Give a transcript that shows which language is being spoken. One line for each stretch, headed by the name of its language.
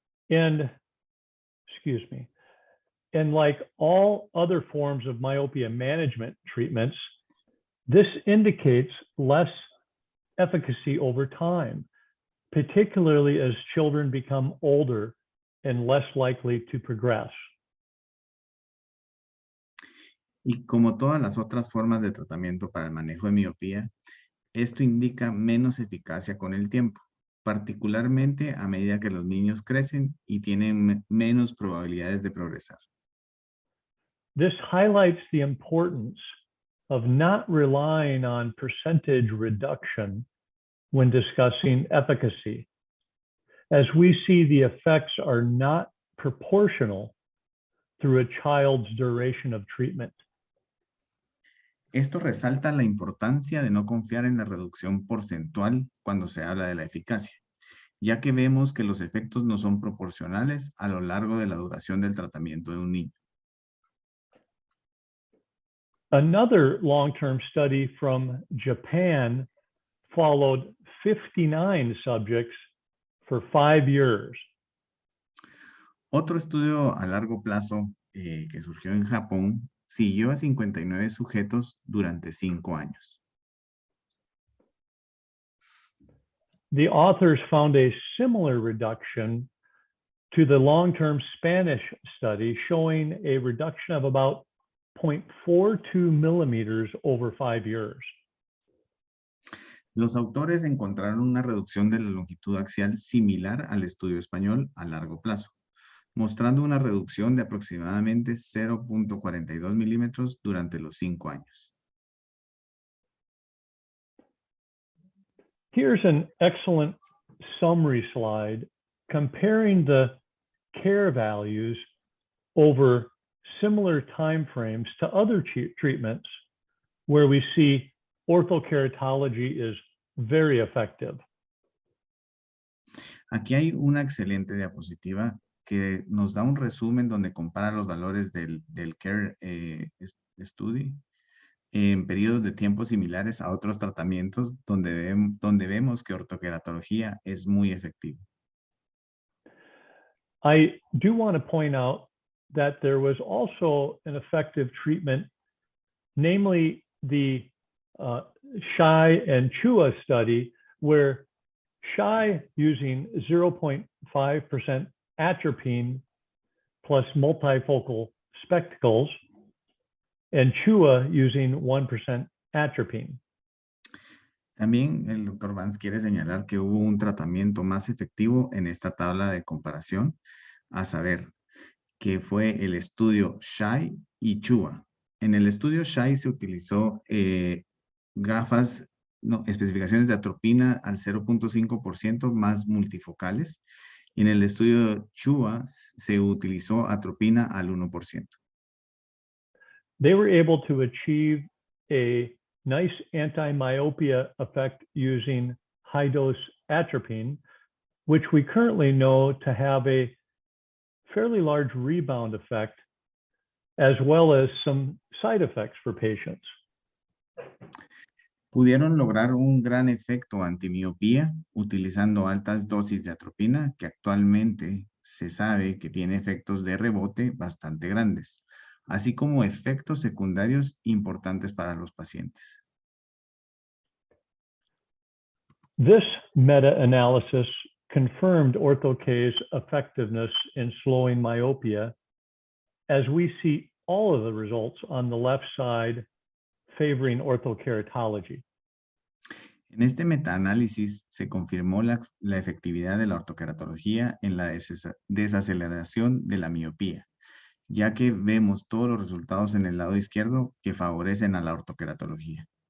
English: And, excuse me, and like all other forms of myopia management treatments, this indicates less efficacy over time, particularly as children become older and less likely to progress.
Spanish: Y como todas las otras formas de tratamiento para el manejo de miopía, esto indica menos eficacia con el tiempo, particularmente a medida que los niños crecen y tienen menos probabilidades de progresar.
English: This highlights the importance of not relying on percentage reduction when discussing efficacy, as we see the effects are not proportional through a child's duration of treatment.
Spanish: Esto resalta la importancia de no confiar en la reducción porcentual cuando se habla de la eficacia, ya que vemos que los efectos no son proporcionales a lo largo de la duración del tratamiento de un niño.
English: Another long-term study from Japan followed 59 subjects for 5 years.
Spanish: Otro estudio a largo plazo que surgió en Japón siguió a 59 sujetos durante 5 años.
English: The authors found a similar reduction to the long-term Spanish study, showing a reduction of about 0.42 millimeters over 5 years.
Spanish: Los autores encontraron una reducción de la longitud axial similar al estudio español a largo plazo, mostrando una reducción de aproximadamente 0.42 milímetros durante los 5 años.
English: Here's an excellent summary slide comparing the care values over similar timeframes to other treatments where we see orthokeratology is very effective.
Spanish: Aquí hay una excelente diapositiva que nos da un resumen donde compara los valores del CARE Study en periodos de tiempo similares a otros tratamientos donde vemos que ortokeratología es muy efectiva.
English: I do want to point out that there was also an effective treatment, namely the Shai and Chua study, where Shai using 0.5% atropine plus multifocal spectacles, and Chua using 1% atropine.
Spanish: También el doctor Vance quiere señalar que hubo un tratamiento más efectivo en esta tabla de comparación, a saber, que fue el estudio Shai y Chua. En el estudio Shai se utilizó especificaciones de atropina al 0.5% más multifocales. Y en el estudio Chua se utilizó atropina al 1%.
English: They were able to achieve a nice anti-myopia effect using high-dose atropine, which we currently know to have a fairly large rebound effect, as well as some side effects for patients.
Spanish: Pudieron lograr un gran efecto antimiopía utilizando altas dosis de atropina, que actualmente se sabe que tiene efectos de rebote bastante grandes, así como efectos secundarios importantes para los pacientes.
English: This meta-analysis confirmed Ortho-K's effectiveness in slowing myopia, as we see all of the results on the left side favoring orthokeratology.
Spanish: En este metaanálisis se confirmó la efectividad de la ortokeratología en la desaceleración de la miopía, ya que vemos todos los resultados en el lado izquierdo que favorecen a la ortokeratología.